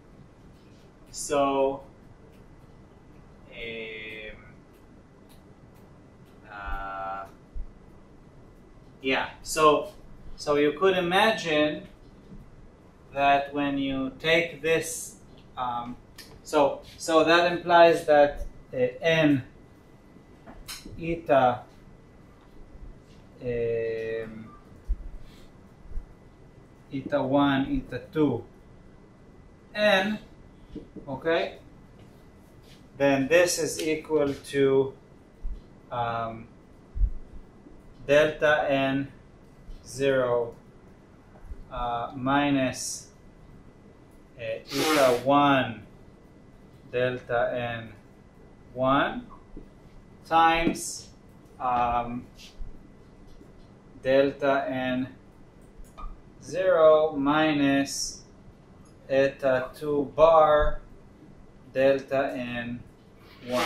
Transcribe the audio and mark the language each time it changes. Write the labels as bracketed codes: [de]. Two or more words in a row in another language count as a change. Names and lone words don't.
[en] So yeah, so you could imagine that when you take this, so that implies that n eta eta 1, eta 2, n, okay, then this is equal to delta n 0 minus eta 1 delta n 1 times delta n 0 minus eta 2 bar delta n 1.